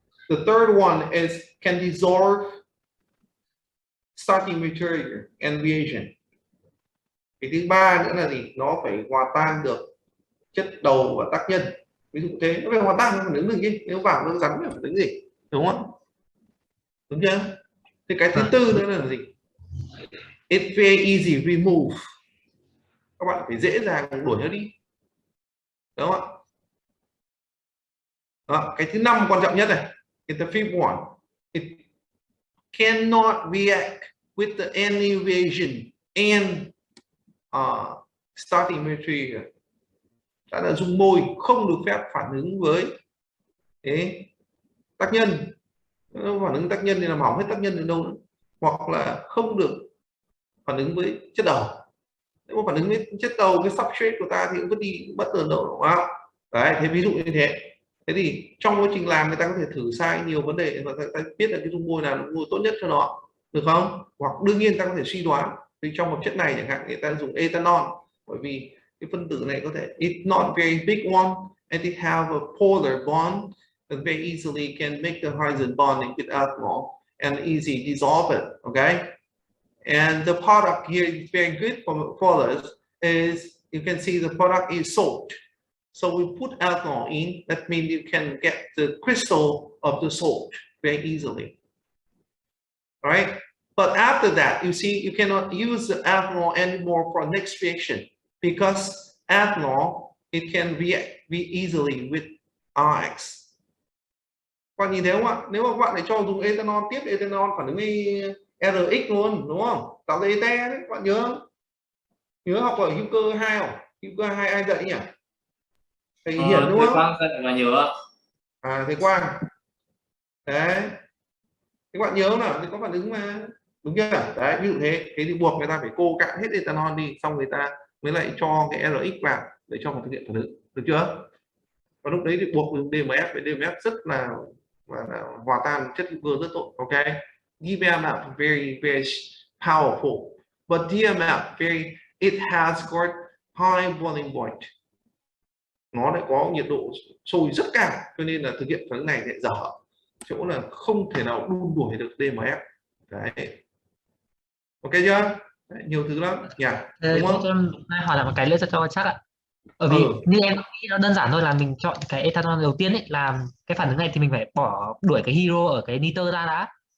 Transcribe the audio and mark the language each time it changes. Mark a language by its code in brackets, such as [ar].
[en] The third one is can dissolve starting material and reagent. [vi] Cái thứ ba nữa là gì? Nó phải hòa tan được chất đầu và tác nhân. Ví dụ thế, nó phải hòa tan, nó phải đứng được gì? Nếu vào nó rắn phải đứng gì? Đúng không? Đúng chưa? Thì cái thứ tư nữa là gì? [en] It's very easy remove. [vi] Các bạn phải dễ dàng đuổi nó đi. Đúng không ạ? Đó, cái thứ năm quan trọng nhất này, [en] it's the fifth one. It cannot react with the any reagent and starting material. [vi] Đã là dung môi không được phép phản ứng với tác nhân. Phản ứng tác nhân thì làm hỏng hết tác nhân đến đâu nữa. Hoặc là không được phản ứng với chất đầu. Nếu mà phản ứng với chất đầu, cái substrate của ta thì cũng có đi bất tường đâu, đúng không? Đấy, thế ví dụ như thế. Thế thì trong quá trình làm người ta có thể thử sai nhiều vấn đề và ta biết là cái dung môi nào là dung môi tốt nhất cho nó, được không? Hoặc đương nhiên ta có thể suy đoán vì trong hợp chất này chẳng hạn người ta dùng ethanol, bởi vì cái phân tử này có thể [en] it's not very big one and it have a polar bond and very easily can make the hydrogen bonding with ethanol and easy dissolve it. Okay, and the product here is very good for us is you can see the product is salt. So we put ethanol in, that means you can get the crystal of the salt very easily. All right, but after that, you see, you cannot use the ethanol anymore for next reaction because ethanol, it can react easily with RX. [vi] Các bạn nhìn thấy không ạ? Nếu mà các bạn lại cho dùng ethanol tiếp, ethanol phản ứng với RX luôn, đúng không? Tạo ra ete đấy, các bạn nhớ không? Nhớ học ở hữu cơ 2 không? Hữu cơ 2 ai dạy nhỉ? Thầy Hiển đúng thầy không? Quang dạy mà nhớ. Thầy Quang. Đấy. Các bạn nhớ nào, thì có phản ứng mà. Đúng chưa? Đấy, ví dụ thế. Thế thì buộc người ta phải cô cạn hết ethanol đi, xong người ta mới lại cho cái RX vào để cho thực hiện phản ứng. Được chưa? Và lúc đấy thì buộc dùng DMF, với DMF rất là hòa tan chất hữu cơ rất tốt. [en] Ok. DMF very very powerful, but DMF it has got high boiling point. [vi] Nó lại có nhiệt độ sôi rất cao, cho nên là thực hiện phản ứng này lại dở, chỗ là không thể nào đun đuổi được DMF. Đấy, ok chưa? Đấy, nhiều thứ lắm nhỉ, đúng không? Cho em hỏi lại một cái nữa cho chắc ạ. Bởi vì như em nghĩ nó đơn giản thôi, là mình chọn cái ethanol đầu tiên ấy, làm cái phản ứng này thì mình phải đuổi cái hydro ở cái nitơ ra đã.